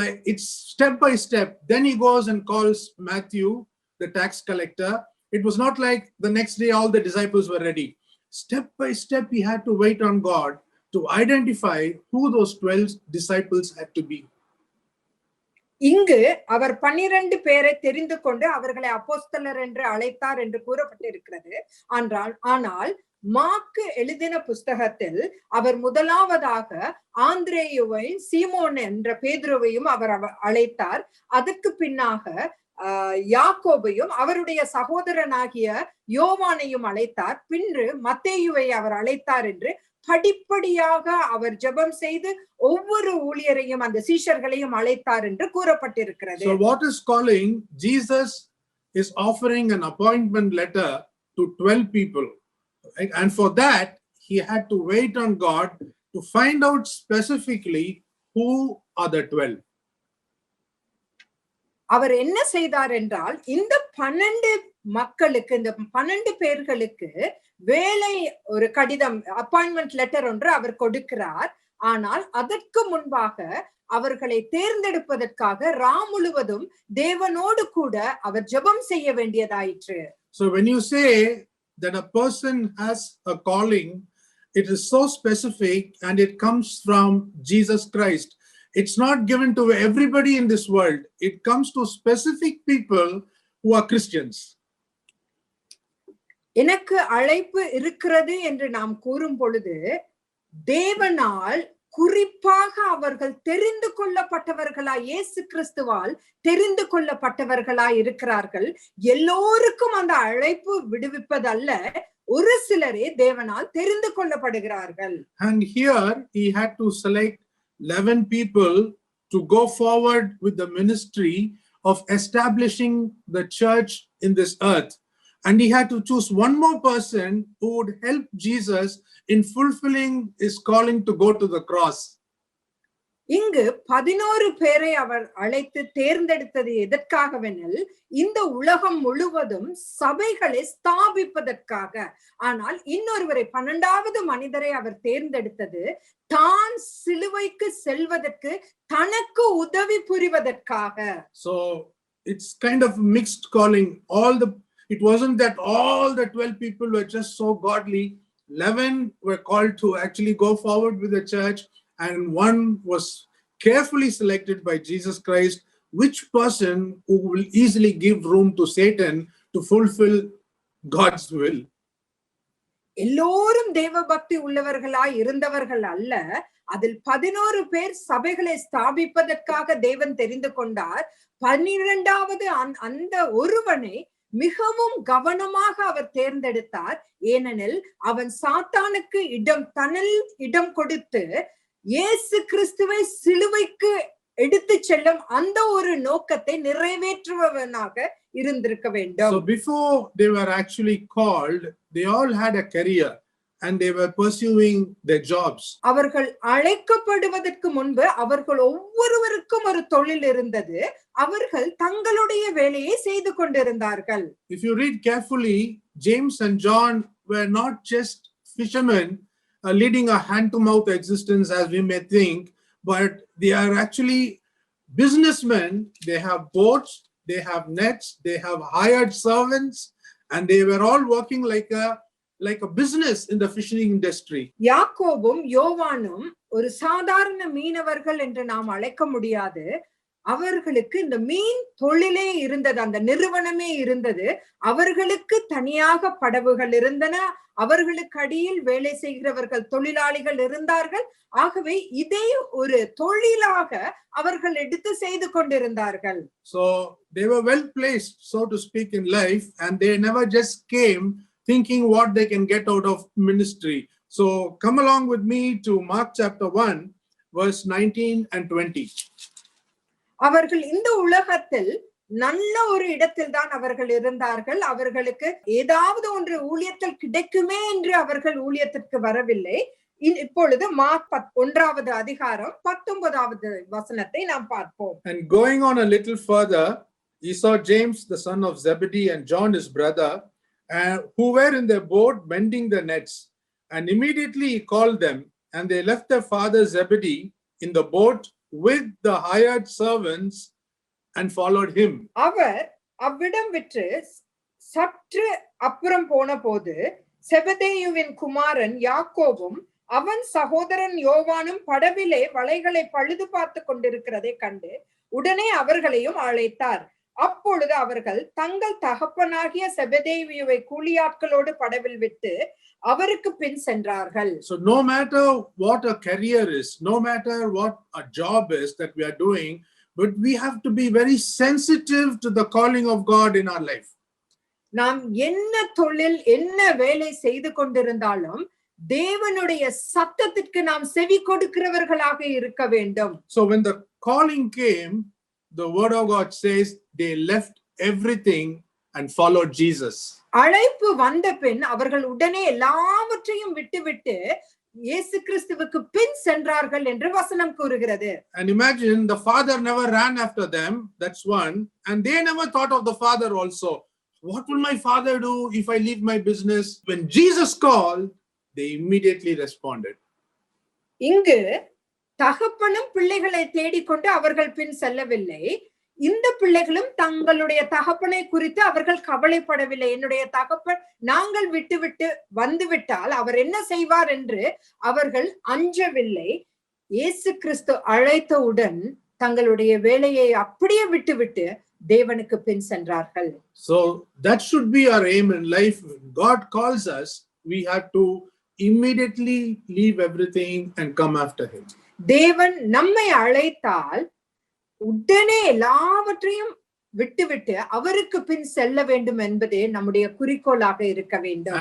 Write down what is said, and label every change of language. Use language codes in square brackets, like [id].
[en] It's step by step. Then he goes and calls Matthew, the tax collector. It was not like the next day all the disciples were ready. Step by step he had to wait on God to identify who those 12 disciples had to be. [ta] இங்கு அவர் 12 பேரை தெரிந்து கொண்டு அவர்களை அப்போஸ்தலர் என்று அழைத்தார் என்று கூறப்பட்டிருக்கிறது. ஆனால் மார்க்கு எழுதின புஸ்தகத்தில் அவர் முதலாவதாக ஆந்திரேயுவையும் சீமோன் என்ற பேதுருவையும் அவர் அழைத்தார். அதற்கு பின்னாக யாக்கோபையும் அவருடைய சகோதரனாகிய யோவானையும் அழைத்தார். பின்று மத்தேயுவை அவர் அழைத்தார் என்று படிப்படியாக அவர் ஜெபம் செய்து ஒவ்வொரு ஊழியரையும் அந்த சீஷர்களையும் அழைத்தார் என்று கூறப்பட்டிருக்கிறது. [en] So what is calling? Jesus is offering an appointment letter to 12 people, right? And for that he had to wait on God to find out specifically who are the 12. [ta] அவர் என்ன செய்தார் என்றால், இந்த 12 மக்களுக்கு, இந்த 12 பேர்களுக்கு வேலை ஒரு கடிதம், [en] appointment letter [ta] ஒன்று அவர் கொடுக்கிறார். ஆனால் அதற்கு முன்பாக அவர்களை தேர்ந்தெடுப்பதற்காக ரா முழுவதும் தேவனோடு கூட அவர் ஜெபம் செய்ய வேண்டியதாயிற்று. [en] So when you say that a person has a calling, it is so specific and it comes from Jesus Christ. It's not given to everybody in this world. It comes to specific people who are Christians. [ta] எனக்கு அழைப்பு இருக்கிறது என்று நாம் கூறும் பொழுது தேவனால் குறிப்பாக அவர்கள் தெரிந்து கொள்ளப்பட்டவர்களாய், இயேசு கிறிஸ்துவால் தெரிந்து கொள்ளப்பட்டவர்களாய் இருக்கிறார்கள். எல்லோருக்கும் அந்த அழைப்பு விடுவிப்பதல்ல, ஒரு சிலரே தேவனால் தெரிந்து கொள்ளப்படுகிறார்கள். [en] And here he had to select 11 people to go forward with the ministry of establishing the church in this earth. And he had to choose one more person who would help Jesus in fulfilling his calling to go to the cross. [ta] இங்கு 11 பேரை அவர் அழைத்து தேர்ந்தெடுத்தது எதற்காகவெனில் இந்த உலகம் முழுவதும் சபைகளை ஸ்தாபிப்பதற்காக. ஆனால் இன்னொருவரை 12வது மனிதரை அவர் தேர்ந்தெடுத்தது தான் சிலுவைக்கு செல்வதற்கு, தனக்கு உதவி புரிவதற்காக. [en] So it's kind of mixed calling. It wasn't that all the 12 people were just so godly. 11 were called to actually go forward with the church, and one was carefully selected by Jesus Christ, which person who will easily give room to Satan to fulfill God's will. [ta] எல்லோரும் தேவ பக்தி உள்ளவர்களாய் இருந்தவர்கள் அல்ல, அதில் 11 பேர் சபைகளை ஸ்தாபிப்பதற்காக தேவன் தெரிந்து கொண்டார். 12வது அந்த ஒருவனை மிகவும் கவனமாக அவர் தேர்ந்தெடுத்தார். ஏனெனில் அவன் சாத்தானுக்கு இடம் கொடுத்து இயேசு கிறிஸ்துவை சிலுவைக்கு எடுத்து செல்லும் அந்த ஒரு நோக்கத்தை நிறைவேற்றுபவனாக இருந்திருக்க வேண்டும். [en] So before they were actually called, they all had a career and they were pursuing their jobs. [ta] அவர்கள் அழைக்கப்படுவதற்கு முன்பு அவர்கள் ஒவ்வொருவருக்கும் ஒரு தொழில் இருந்தது. அவர்கள் தங்களுடைய வேலையை செய்து கொண்டிருந்தார்கள். [en] If you read carefully, James and John were not just fishermen leading a hand-to-mouth existence as we may think, but they are actually businessmen. They have boats, they have nets, they have hired servants, and they were all working like a business in the fishing industry. [ta] யாக்கோபும் யோவானும் ஒரு சாதாரண மீனவர்கள் என்று நாம் அழைக்க முடியாது. அவர்களுக்கு இந்த மீன் தொழிலே இருந்தது, அந்த நிறுவனமே இருந்தது. அவர்களுக்கு தனியாக படகுகள் இருந்தன, அவர்களுக்கு அடியில் வேலை செய்கிறவர்கள் தொழிலாளிகள் இருந்தார்கள். ஆகவே இதை ஒரு தொழிலாக அவர்கள் எடுத்து செய்து கொண்டிருந்தார்கள். [en] So they were well placed, so to speak, in life, and they never just came thinking what they can get out of ministry. So come along with me to Mark chapter 1 verse 19 and 20. [ta] அவர்கள் இந்த உலகத்தில் நல்ல ஒரு இடத்தில் தான் அவர்கள் இருந்தார்கள். அவர்களுக்கு ஏதாவது ஒன்று ஊழியத்தில் கிடைக்குமே என்று அவர்கள் ஊழியத்திற்கு வரவில்லை. இப்பொழுது மார்க் 1வது அதிகாரம் 19வது வசனத்தை நாம் பார்ப்போம். [en] And going on a little further, he saw James the son of Zebedee and John his brother, who were in their boat mending the nets. And immediately he called them, and they left their father Zebedee in the boat with the hired servants and followed him. [ta] அவர் அவ்விடம் விட்டு சற்று அப்புறம் போன போது செபதேயுவின் குமாரன் யாக்கோபும் அவன் சகோதரன் யோவானும் படவிலே வலைகளை பழுது பார்த்து கொண்டிருக்கிறதை கண்டு உடனே அவர்களையும் அழைத்தார். அப்பொழுது அவர்கள் தங்கள் தகப்பனாகிய செபதேயுவை கூலியாட்களோடு படவில் விட்டு அவருக்கு பின் சென்றார்கள். [en] So no matter what a career is, no matter what a job is that we are doing, but we have to be very sensitive to the calling of God in our life. [ta] நாம் என்ன தொழில் என்ன வேலை செய்து கொண்டிருந்தாலும் தேவனுடைய சத்தத்திற்கு நாம் செவி கொடுக்கிறவர்களாக இருக்க வேண்டும். [en] So when the calling came, the word of God says they left everything and followed Jesus. [ta] அழைப்பு வந்த பின் அவர்கள் உடனே எல்லாவற்றையும் விட்டுவிட்டு இயேசு கிறிஸ்துவுக்கு பின் சென்றார்கள் என்று வசனம் கூறுகிறது. [en] And imagine the father never ran after them, that's one, and they never thought of the father also. What will my father do if I leave my business? When Jesus called, they immediately responded. [ta] இங்கு தகப்பனும் பிள்ளைகளை தேடிக்கொண்டு அவர்கள் பின் செல்லவில்லை. இந்த பிள்ளைகளும் தங்களுடைய தகப்பனை குறித்து அவர்கள் கவலைப்படவில்லை. என்னுடைய தகப்பன் நாங்கள் விட்டுவிட்டு வந்துவிட்டால் அவர் என்ன செய்வார் என்று அவர்கள் அஞ்சவில்லை. இயேசு கிறிஸ்து அழைத்தவுடன் தங்களுடைய வேலையை அப்படியே விட்டுவிட்டு தேவனுக்கு பின் சென்றார்கள். [en] So that should be our aim in life. When God calls us, we have to immediately leave everything and come after him. [ta] தேவன் நம்மை அழைத்தால் உடனே எல்லாவற்றையும் விட்டுவிட்டு அவருக்கு பின் செல்ல வேண்டும் என்பதே நம்முடைய குறிக்கோளாக இருக்க வேண்டும்.